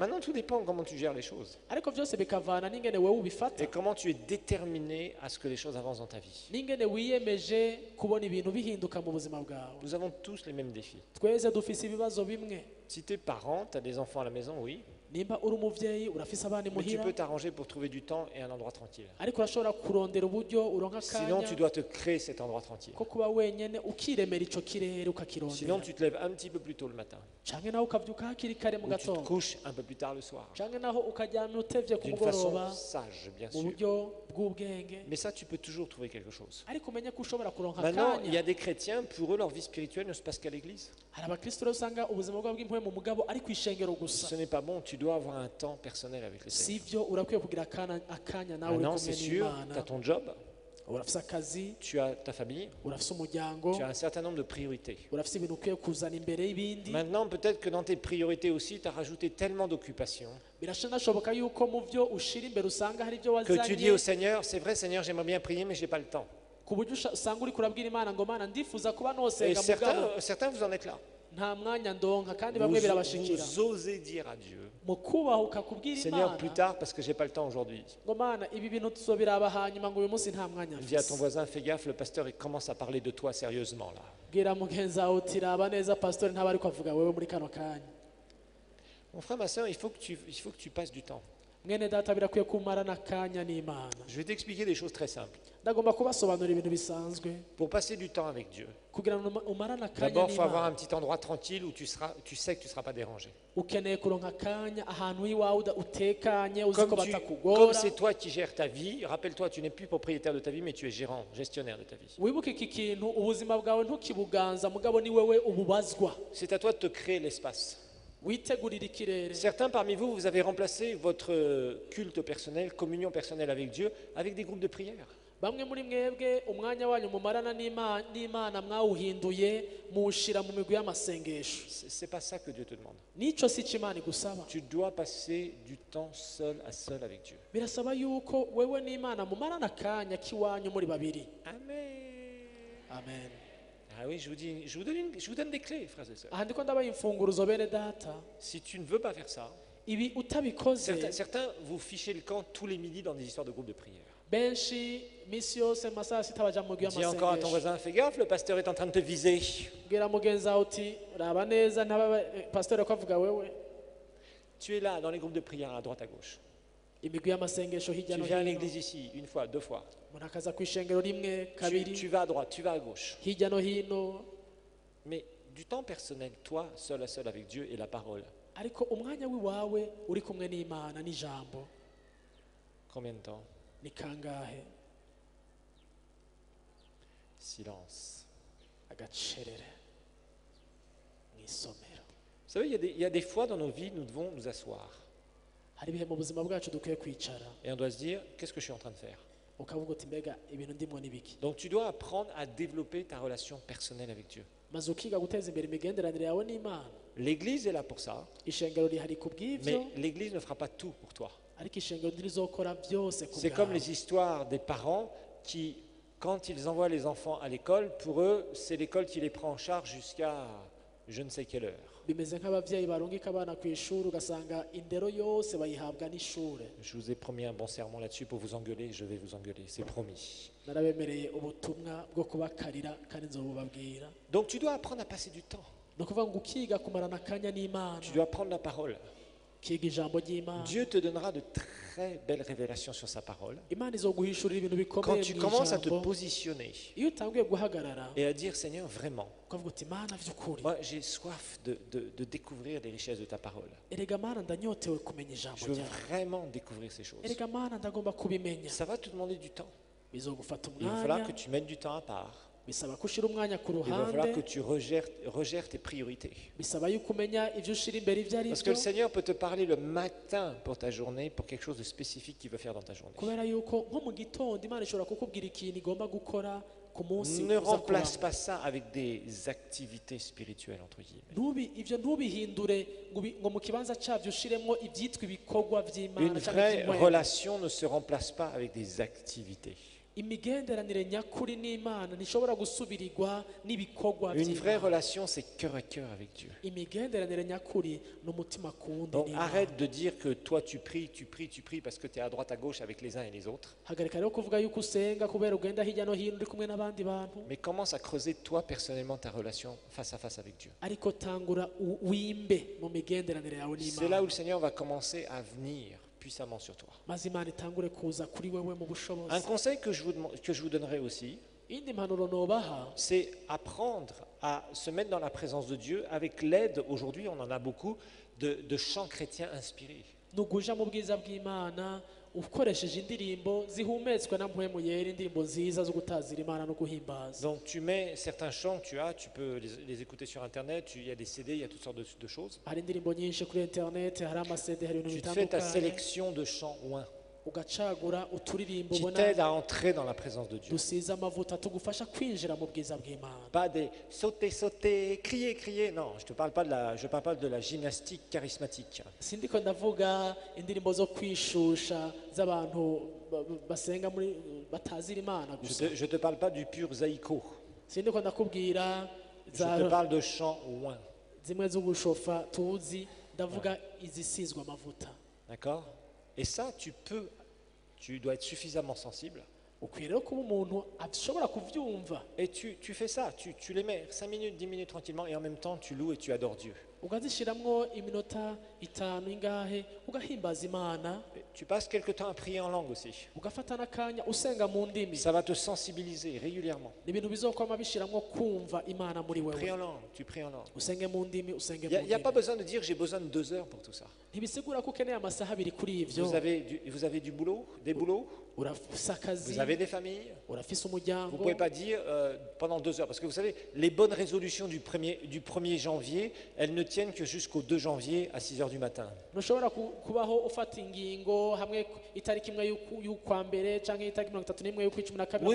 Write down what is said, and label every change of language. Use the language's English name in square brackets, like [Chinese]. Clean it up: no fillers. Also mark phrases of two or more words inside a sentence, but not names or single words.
[French] Maintenant, tout dépend comment tu gères les choses [Rundi] ariko vyose bikavana n'ingene wewe ubifata [French] et comment tu es déterminé à ce que les choses avancent dans ta vie. [Rundi] n'ingene wiyemeje kubona ibintu bihinduka mu buzima bwawe. [French] Nous avons tous les mêmes défis. [Rundi] Twese dufise ibibazo bimwe. [French] Si tu es parent, tu as des enfants à la maison, oui, [Rundi] Nimba uri umuvyeyi urafise abana [French] mais tu [Rundi] imuhira, [French] peux t'arranger pour trouver du temps et un endroit tranquille. [Rundi] ariko urashobora kurondera uburyo uronka [French] Sinon, tu [Rundi] akanya [French] dois te créer cet endroit tranquille. [Rundi] ko kuba wenyene ukiremera ico kirere [French] Sinon, [Rundi] ukakirondera, [French] tu te lèves un petit peu plus tôt le matin, [Rundi] canke naho ukavyuka hakiri kare mu [French] ou tu te [Rundi] gatondo, [French] couches un peu plus tard le soir, [Rundi] canke naho ukaryama utevye ku [French] d'une façon [Rundi] mugoroba [French] sage, bien [Rundi] mu [French] sûr. [Rundi] buryo bw'ubwenge, [French] Mais ça, tu peux toujours trouver quelque chose. [Rundi] ariko umenye ko ushobora kuronka [French] Maintenant, il y [Rundi] akanya. [French] a des chrétiens, pour eux, leur vie spirituelle ne se passe qu'à l'église. [Rundi] Hari abakristo rero usanga ubuzima bwabo bw'impuhwe mu mugabo ari kw'ishengero gusa, [French] Ce n'est pas bon, tu dois avoir un temps personnel avec le Seigneur. [Rundi] sivyo urakwiye kugira akanya nawe uri [French] Maintenant, c'est [Rundi] kumwe [French] sûr, [Rundi] n'Imana, [French] tu as ton job, [Rundi] urafise akazi, [French] tu as ta famille, [Rundi] urafise umuryango, [French] tu as un certain nombre de priorités. [Rundi] urafise ibintu ukwiye kuzana imbere y'ibindi. [French] Maintenant, peut-être que dans tes priorités aussi, tu as rajouté tellement d'occupations [Rundi] Birashoboka yuko mu byo ushira imbere usanga hari ibyo [French] que tu dis au [Rundi] wazanye, [French] Seigneur, c'est vrai Seigneur, j'aimerais bien prier, mais j'ai pas le temps. [Rundi] ku buryo usanga uri kurabwira Imana ngo Mana ndifuza kuba [French] Et [Rundi] nosenga mugabo [French] certains, vous en êtes là. [Rundi] nta mwanya ndonka, kandi [French] Vous, [Rundi] bamwe birabashikira [French] vous osez dire à Dieu, [Rundi] mu kubahuka kubwira [French] Seigneur, plus [Rundi] Imana [French] tard, parce que j'ai pas le temps aujourd'hui. [Rundi] ngo Mana ibi bintu tuzobiraba hanyuma ngo uyu munsi nta mwanya [French] Dis à ton [Rundi] mfise. [French] voisin, fais gaffe, le pasteur il commence à parler de toi sérieusement là. [Rundi] Bwira mugenzi wawe uti raba neza pastori ntaba ariko avuga wewe muri kano kanya. [French] Mon frère, ma soeur, il faut que tu passes du temps. [Rundi] Mwene data birakwiye kumarana akanya n'Imana. [French] Je vais t'expliquer des choses très simples. [Rundi] Ndagomba kubasobanurira ibintu bisanzwe [French] Pour passer du temps avec Dieu, [Rundi] kugira ngo umarane akanya [French] d'abord, il faut avoir [Rundi] n'Imana. [French] un petit endroit tranquille où tu sais que tu ne seras pas dérangé. [Rundi] Ukeneye kuronka akanya ahantu iwawe utekanye uzi ko [French] Comme [Rundi] batakugora. [French] c'est toi qui gères ta vie, rappelle-toi, tu n'es plus propriétaire de ta vie, mais tu es gérant, gestionnaire de ta vie. [Rundi] Wibuke iki kintu, ubuzima bwawe ntukibuganza mugabo ni wewe ububazwa. [French] C'est à toi de te créer l'espace. [Rundi] Witegurira ikirere. [French] Certains parmi vous, vous avez remplacé votre culte personnel, communion personnelle avec Dieu, avec des groupes de prière. [Rundi] Bamwe muri mwebwe umwanya wanyu mumarana n'Imana mwawuhinduye muwushira mu migwi y'amasengesho. [French] C'est pas ça que Dieu te demande. [Rundi] Nico si Imana igusaba. [French] Tu dois passer du temps seul à seul avec Dieu. [Rundi] Birasaba yuko wewe n'Imana mumarana akanya k'iwanyu muri babiri. [French] Amen. [Rundi] Amen. [French] Ah oui, je vous donne des clés, frères et sœurs. [Rundi] Aha ndiko ndabaha imfunguruzo bene data. [French] Si tu ne veux pas faire ça, [Rundi] Ibi utabikoze [French] certains vous fichez le camp tous les midis dans des histoires de groupes de prière. [Rundi] benshi misi yose mu masaha sita baja mu migwi [French] Dis encore à ton [Rundi] y'amasengesho. [French] voisin, fais gaffe, le pasteur est en train de te viser. [Rundi] Bwira mugenzi wawe uti raba neza ntaba pastori ko avuga wewe. [French] Tu es là dans les groupes de prière à droite à gauche. [Rundi] Imigwi y'amasengesho hirya [French] Tu [Rundi] no [French] viens à [Rundi] hino. [French] l'église ici, une fois, deux fois. [Rundi] Umuntu akaza ku ishengero rimwe [French] Tu [Rundi] kabiri [French] vas à droite, tu vas à gauche. [Rundi] hirya no hino, [French] Mais du temps personnel, toi, seul à seul avec Dieu et la parole, [Rundi] ariko umwanya w'iwawe uri kumwe n'Imana n'ijambo [French] combien de temps? [Rundi] ni kangahe? [French] Silence. [Rundi] Agacerere mu isomero. [French] Vous savez, il y a des fois dans nos vies, nous devons nous asseoir. [Rundi] Hari ibihe mu buzima bwacu dukwiye kwicara [French] Et on doit se dire, qu'est-ce que je suis en train de faire? [Rundi] ukavuga uti mbega ibintu ndimo ni biki, [French] Donc tu dois apprendre à développer ta relation personnelle avec Dieu. [Rundi] maze ukiga guteza imbere imigenderanire yawe n'Imana. [French] L'Église est là pour ça, [Rundi] Ishengero rihari ku [French] mais [Rundi] bw'ivyo, [French] l'Église ne fera pas tout pour toi. [Rundi] ariko ishengero ntirizokora byose ku [French] C'est comme [Rundi] bwawe. [French] les histoires des parents qui, quand ils envoient les enfants à l'école, pour eux, c'est l'école qui les prend en charge jusqu'à je ne sais quelle heure. [Rundi] bimeze nk'ababyeyi barungika abana ku ishuri ugasanga indero yose bayihabwa n'ishure. [French] Je vous ai promis un bon sermon là-dessus pour vous engueuler, je vais vous engueuler, c'est promis. [Rundi] Narabemereye ubutumwa bwo kubakarira kandi nzobubabwira. [French] Donc tu dois apprendre à passer du temps. [Rundi] Ni ukuvuga ngo ukiga kumarana akanya n'Imana, [French] Tu dois prendre la parole. [Rundi] ukiga ijambo ry'Imana. [French] Dieu te donnera de très belles révélations sur sa parole. [Rundi] Imana izoguhishurira ibintu [French] Quand [Rundi] bikomeye [French] tu [Rundi] mu [French] commences à te [Rundi] ijambo. [French] positionner [Rundi] Iyo utanguye guhagarara [French] et à dire Seigneur, vraiment, [Rundi] ukavuga uti Mana vy'ukuri, [French] moi j'ai soif de découvrir les richesses de ta parole. [Rundi] erega Mana ndanyotewe kumenya ijambo [French] Je veux [Rundi] ryawe, [French] vraiment découvrir ces choses. [Rundi] erega Mana ndagomba kubimenya. [French] Ça va te demander du temps. [Rundi] Bizogufata [French] Il va falloir [Rundi] umwanya, [French] que tu mettes du temps à part. [Rundi] bisaba ko ushira umwanya ku [French] Il va falloir que [Rundi] ruhande, [French] tu regères tes priorités. [Rundi] bisaba yuko umenya ivyo ushira imbere ivyo ari [French] Parce que le [Rundi] byo, [French] Seigneur peut te parler le matin pour ta journée, pour quelque chose de spécifique qu'il veut faire dans ta journée. [Rundi] kubera yuko nko mu gitondo Imana ishobora kukubwira ikintu igomba gukora ku munsi [French] Ne [Rundi] uza [French] remplace [Rundi] kuramo. [French] pas ça avec des activités spirituelles, entre guillemets. [Rundi] Ivyo ntubihindure ngo mu kibanza cavyo ushiremwo ivyitwa ibikorwa [French] Une [Rundi] vy'Imana canke [French] vraie [Rundi] ivy'Imana. [French] relation ne se remplace pas avec des activités. [Rundi] Imigenderanire nyakuri n'Imana ntishobora gusubirirwa n'ibikorwa [French] Une vraie [Rundi] vy'Imana. [French] relation, c'est cœur à cœur avec Dieu. [Rundi] Imigenderanire nyakuri n'umutima kundi [French] Donc [Rundi] n'Imana. [French] arrête de dire que toi tu pries parce que tu es à droite à gauche avec les uns et les autres. [Rundi] Hagarika rero kuvuga yuko usenga kubera ugenda hirya no hino uri kumwe n'abandi bantu, [French] Mais commence à creuser toi personnellement ta relation face à face avec Dieu. [Rundi] ariko tangura wimbe mu migenderanire yawe [French] C'est là [Rundi] n'Imana, [French] où le Seigneur va commencer à venir puissamment sur toi. [Rundi] maze Imana itangure kuza kuri wewe mu [French] Un [Rundi] bushobozi. [French] conseil que je vous donnerai aussi, [Rundi] Indi mpanuro nobaha, [French] c'est apprendre à se mettre dans la présence de Dieu avec l'aide, aujourd'hui on en a beaucoup, de chants chrétiens inspirés. [Rundi] ni ukuja mu bwiza bw'Imana ukoresheje indirimbo zihumetswe na mpwemu yera, indirimbo nziza zo gutazira Imana no guhimbaza. [French] Donc tu mets certains chants que tu peux les écouter sur internet, il y a des CD, il y a toutes sortes de choses. [Rundi] Hari indirimbo nyinshi kuri internet, hari amasede, hari ibintu [French] Tu te fais ta [Rundi] bitandukanye, [French] sélection de chants ouin [Rundi] ugacagura uturirimbo [French] qui [Rundi] ubona [French] t'aident à entrer dans la présence de Dieu. [Rundi] dusize amavuta tugufasha kwinjira mu bwiza bw'Imana. [French] Pas des sauter, sauter, crier, crier. Non, je ne parle pas de la gymnastique charismatique. [Rundi] Sindiko ndavuga indirimbo zo kwishusha z'abantu basenga muri batazira Imana gusa. [French] Je ne te parle pas du pur zaïko. [Rundi] Sindiko ndakubwira [French] Je te parle de chants ouin. [Rundi] zimwe zo gushofa tuzi, ndavuga izisizwe amavuta. [French] D'accord? Et ça, tu dois être suffisamment sensible. [Rundi] Ukwiye rero kuba umuntu ashobora kuvyumva, [French] Et tu fais ça, tu les mets 5 minutes, 10 minutes tranquillement, et en même temps, tu loues et tu adores Dieu. [Rundi] ukazishiramwo iminota 5 ingahe ugahimbaza Imana, [French] Et tu passes quelque temps à prier en langue aussi. [Rundi] ugafata n'akanya usenga mu ndimi. [French] Ça va te sensibiliser régulièrement. [Rundi] Ni ibintu bizokwama bishiramwo kumva Imana muri [French] Prie [Rundi] wewe. [French] en langue, tu pries en langue. [Rundi] Usenge mu ndimi, usenge [French] Il [Rundi] mu [French] n'y a pas [Rundi] ndimi. [French] besoin de dire j'ai besoin de 2 heures pour tout ça. [Rundi] Ntibisigura ko ukeneye amasaha abiri kuri ivyo. [French] Vous avez du boulot, des boulots, [Rundi] Urafise akazi, [French] vous avez des familles. [Rundi] urafise [French] Vous ne [Rundi] umuryango. [French] pouvez pas dire pendant 2 heures. Parce que vous savez, les bonnes résolutions du 1er janvier, elles ne tiennent que jusqu'au 2 janvier à 6 heures du matin. [Rundi] Ntushobora kubaho ufata ingingo hamwe itariki imwe y'ukwa mbere canke itariki 31 y'ukwicumi na kabiri